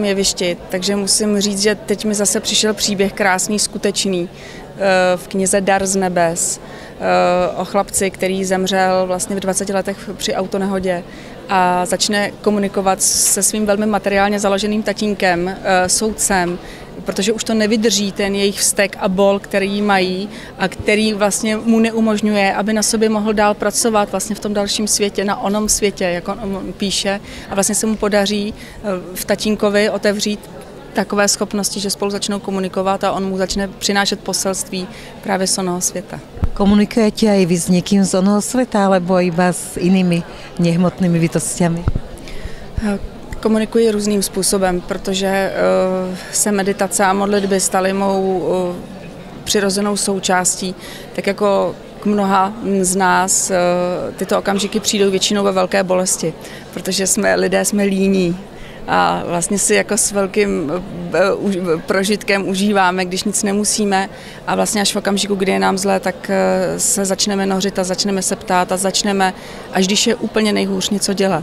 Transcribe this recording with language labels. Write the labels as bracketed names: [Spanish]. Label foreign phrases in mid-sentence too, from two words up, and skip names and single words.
[Czech] jevišti, takže musím říct, že teď mi zase přišel příběh krásný, skutečný v knize Dar z nebes o chlapci, který zemřel vlastně v 20 letech při autonehodě a začne komunikovat se svým velmi materiálně založeným tatínkem, soudcem, protože už to nevydrží ten jejich vztek a bol, který mají a který vlastně mu neumožňuje, aby na sobě mohl dál pracovat vlastně v tom dalším světě, na onom světě, jak on píše. A vlastně se mu podaří v tatínkovi otevřít takové schopnosti, že spolu začnou komunikovat a on mu začne přinášet poselství právě z onoho světa. [Slovak] Komunikujete aj vy s niekým z onoho sveta, alebo iba s inými nehmotnými bytostiami? [Czech] Komunikuji různým způsobem, protože se meditace a modlitby staly mou přirozenou součástí, tak jako k mnoha z nás tyto okamžiky přijdou většinou ve velké bolesti, protože lidé jsme líní a vlastně si jako s velkým prožitkem užíváme, když nic nemusíme a vlastně až v okamžiku, kdy je nám zlé, tak se začneme nořit a začneme se ptát a začneme, až když je úplně nejhůř, něco dělat.